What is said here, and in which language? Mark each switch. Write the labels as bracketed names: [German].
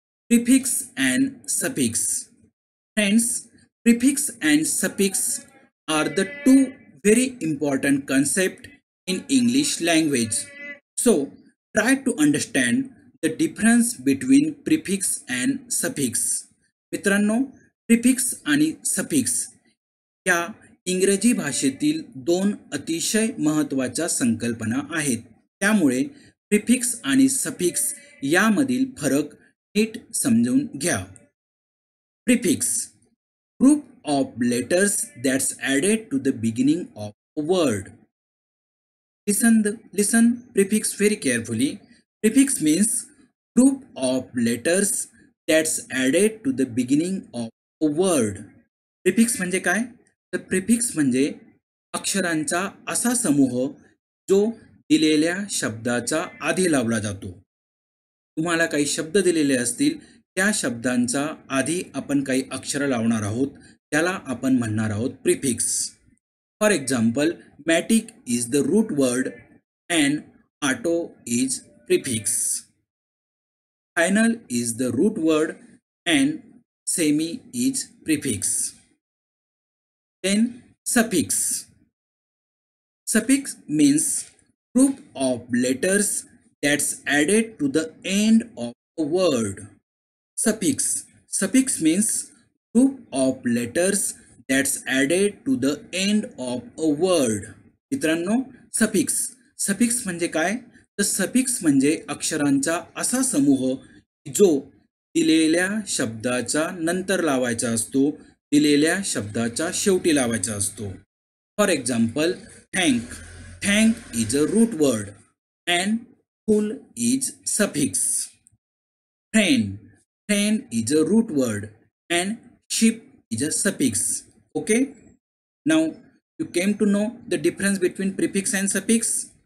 [English] Prefix and suffix. Friends, prefix and suffix are the two very important concepts in English language. So, try to understand the difference between prefix and suffix. [Marathi] मित्रांनो, prefix आणि suffix या इंग्रजी भाषेतील दोन अतिशय महत्त्वाच्या संकल्पना आहेत. त्यामुळे प्रिफिक्स आणि सफिक्स यामधील फरक नीट समजून घ्या. [English] Prefix, group of letters that's added to the beginning of a word. Listen prefix very carefully. Prefix means group of letters that's added to the beginning of a word. [Marathi] Prefix म्हणजे काय? तर prefix म्हणजे अक्षरांचा असा समूह जो दिलेल्या शब्दाचा आधी लावला जातो. तुम्हाला काही शब्द दिलेले असतील, त्या शब्दांचा आधी आपण काही अक्षर लावणार आहोत, त्याला आपण म्हणणार आहोत prefix. [English] For example, matic is the root word and auto is prefix. Final is the root word and semi is prefix. Then suffix. Suffix means group of letters that's added to the end of a word. Suffix means group of letters that's added to the end of a word. [Marathi] मित्रांनो, suffix म्हणजे काय? तर suffix म्हणजे अक्षरांचा असा समूह जो दिलेल्या शब्दाचा नंतर लावायचा असतो, दिलेल्या शब्दाच्या शेवटी लावायचा असतो. [English] For example, thank is a root word and full is suffix. Friend is a root word and ship is a suffix. Okay, now you came to know the difference between prefix and suffix.